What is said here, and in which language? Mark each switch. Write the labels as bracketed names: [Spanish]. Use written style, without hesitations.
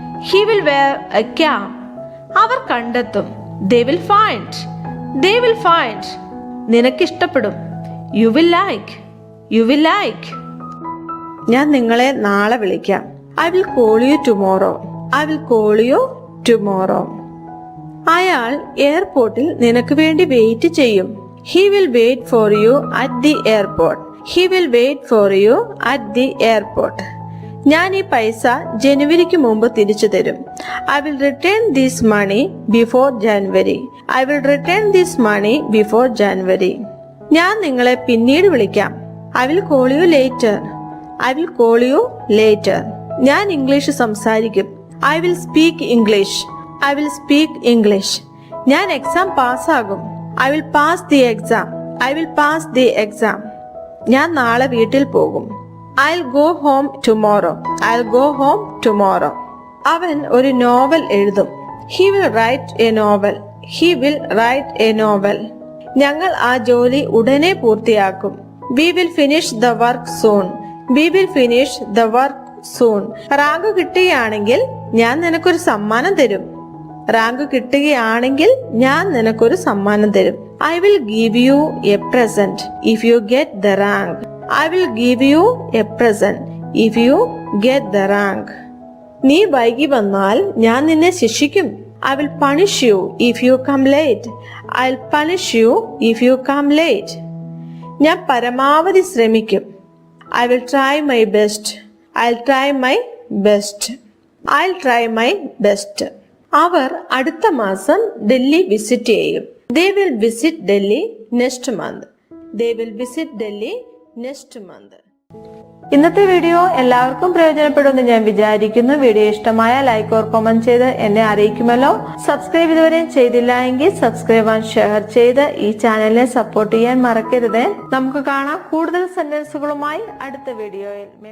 [English] He will wear a cap. [Malayalam] അവർ കണ്ടെത്തും. [English] They will find. They will find. [Malayalam] നിനക്കിഷ്ടപ്പെടും. [English] You will like. You will like. [Malayalam] ഞാൻ നിങ്ങളെ നാളെ വിളിക്കാം. [English] I will call you tomorrow. I will call you tomorrow. [Malayalam] അയാൾ എയർപോർട്ടിൽ നിനക്ക് വേണ്ടി വെയിറ്റ് ചെയ്യും. [English] He will wait for you at the airport. He will wait for you at the airport. [Malayalam] ഞാൻ ഈ പൈസ ജനുവരിക്ക് മുമ്പ് തിരിച്ചു തരും. [English] I will return this money before January. I will return this money before January. [Malayalam] ഞാൻ നിങ്ങളെ പിന്നീട് വിളിക്കാം. [English] I will call you later. I will call you later. [Malayalam] ഞാൻ ഇംഗ്ലീഷ് സംസാരിക്കും. [English] I will speak English. I will speak English. [Malayalam] ഞാൻ exam പാസ്സാകും. [English] I will pass the exam. I will pass the exam. [Malayalam] ഞാൻ നാളെ വീട്ടിൽ പോകും. [English] I'll go home tomorrow. I'll go home tomorrow. [Malayalam] അവൻ ഒരു novel എഴുതും. [English] He will write a novel. He will write a novel. [Malayalam] ഞങ്ങൾ ആ ജോലി ഉടനെ പൂർത്തിയാക്കും. [English] We will finish the work soon. We will finish the work soon. Rank കിട്ടുകയാണെങ്കിൽ ഞാൻ നിനക്കൊരു സമ്മാനം തരും. റാങ്ക് കിട്ടുകയാണെങ്കിൽ ഞാൻ നിനക്കൊരു സമ്മാനം തരും. I will give you a present if you get the rank. I will give you a present if you get the rank. [Malayalam] നീ വൈകി വന്നാൽ ഞാൻ നിന്നെ ശിക്ഷിക്കും. [English] I will punish you if you come late. I'll punish you if you come late. [Malayalam] ഞാൻ പരമാവധി ശ്രമിക്കും. [English] I will try my best. I'll try my best. I'll try my best. [Malayalam] അവർ അടുത്ത മാസം ഡൽഹി വിസിറ്റ് ചെയ്യും. [English] They will visit Delhi next month. They will visit Delhi next month. [Malayalam] ഇന്നത്തെ video എല്ലാവർക്കും പ്രയോജനപ്പെടുമെന്ന് ഞാൻ വിചാരിക്കുന്നു. വീഡിയോ ഇഷ്ടമായ ലൈക്ക് ഓർ കമന്റ് ചെയ്ത് എന്നെ അറിയിക്കുമല്ലോ. സബ്സ്ക്രൈബ് ഇതുവരെ ചെയ്തില്ല എങ്കിൽ സബ്സ്ക്രൈബ് ആൻഡ് ഷെയർ ചെയ്ത് ഈ ചാനലിനെ സപ്പോർട്ട് ചെയ്യാൻ മറക്കരുത്. നമുക്ക് കാണാം കൂടുതൽ സെന്റൻസുകളുമായി അടുത്ത വീഡിയോയിൽ.